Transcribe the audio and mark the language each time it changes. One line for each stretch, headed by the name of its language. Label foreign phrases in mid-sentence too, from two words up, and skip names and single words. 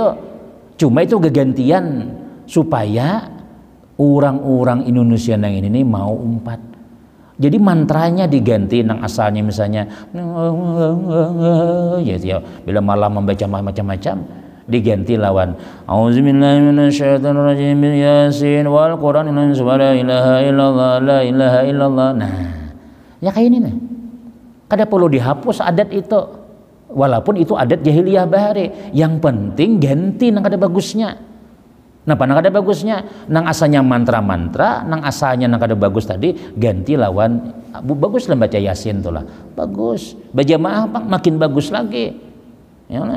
Banjar: Cuma itu kegantian supaya orang-orang Indonesia yang ini mau umpat. Jadi mantranya diganti nang asalnya misalnya ya bila malam membaca macam-macam diganti lawan
Arabic: أعوذ بالله من الشيطان الرجيم يس والقرآن الحكيم لا إله إلا الله لا إله إلا الله.
Banjar: Nah ya kayak ini nih, kada perlu dihapus adat itu walaupun itu adat jahiliyah bahari. Yang penting ganti nang kada bagusnya. Napa nang kada bagusnya? Nang asalnya mantra-mantra, nang asalnya nang kada bagus tadi ganti lawan bagus lah baca Yasin tuh lah bagus, berjamaah makin bagus lagi ya lah.